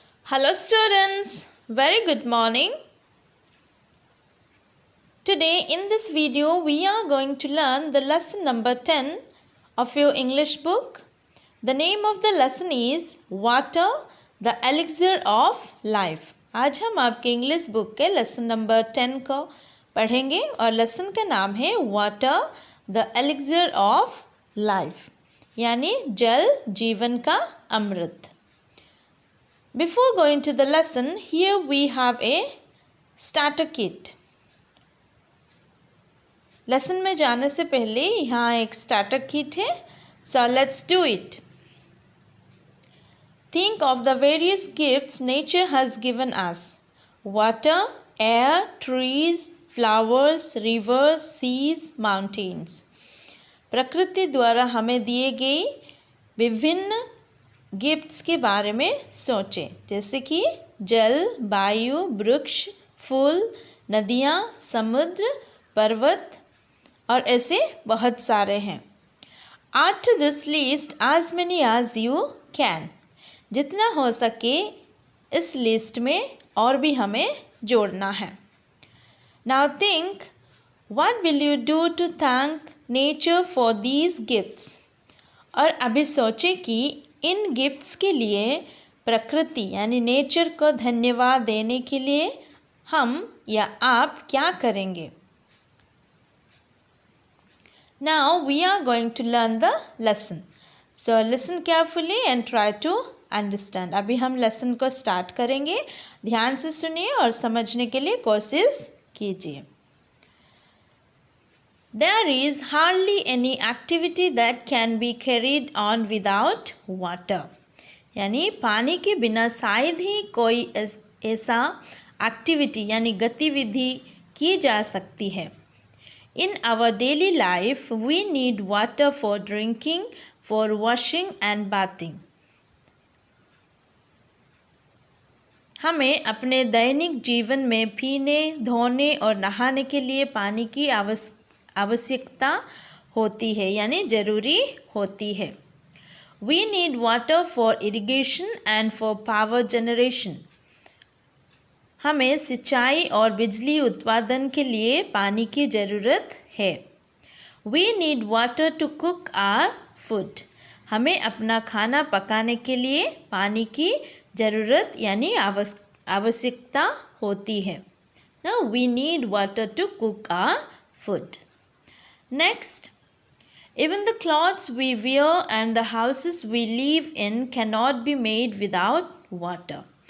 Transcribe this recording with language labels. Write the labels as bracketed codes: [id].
[en] Hello students, very good morning. Today in this video we are going to learn the lesson number 10 of your English book. The name of the lesson is Water, the Elixir of Life. [hi] आज हम आपके English book के lesson number 10 को पढ़ेंगे और lesson का नाम है water the elixir of life, यानी जल जीवन का अमृत. [en] Before going to the lesson, here we have a starter kit. [hi] Lesson में जाने से पहले यहाँ एक स्टार्टर किट है. [en] So let's do it. Think of the various gifts nature has given us. Water, air, trees, flowers, rivers, seas, mountains. [hi] प्रकृति द्वारा हमें दिए गए विभिन्न गिफ्ट्स के बारे में सोचें, जैसे कि जल, वायु, वृक्ष, फूल, नदियाँ, समुद्र, पर्वत और ऐसे बहुत सारे हैं. [en] Add to this list as many as you can. [hi] जितना हो सके इस लिस्ट में और भी हमें जोड़ना है. [en] Now think, what will you do to thank nature for these gifts? [hi] और अभी सोचें कि इन गिफ्ट्स के लिए प्रकृति यानी नेचर को धन्यवाद देने के लिए हम या आप क्या करेंगे. [en] Now we are going to learn the lesson. So listen carefully and try to understand. [hi] अभी हम लेसन को स्टार्ट करेंगे. ध्यान से सुनिए और समझने के लिए कोशिश कीजिए. [en] There is hardly any activity that can be carried on without water. [hi] यानी पानी के बिना शायद ही कोई ऐसा एक्टिविटी यानी गतिविधि की जा सकती है. [en] In our daily life, we need water for drinking, for washing and bathing. [hi] हमें अपने दैनिक जीवन में पीने, धोने और नहाने के लिए पानी की आवश्यकता होती है यानी ज़रूरी होती है. [en] We need water for irrigation and for power generation. [hi] हमें सिंचाई और बिजली उत्पादन के लिए पानी की ज़रूरत है. [en] We need water to cook our food. [hi] हमें अपना खाना पकाने के लिए पानी की ज़रूरत यानी आवश्यकता होती है. [en] Now we need water to cook our food. Next, even the clothes we wear and the houses we live in cannot be made without water.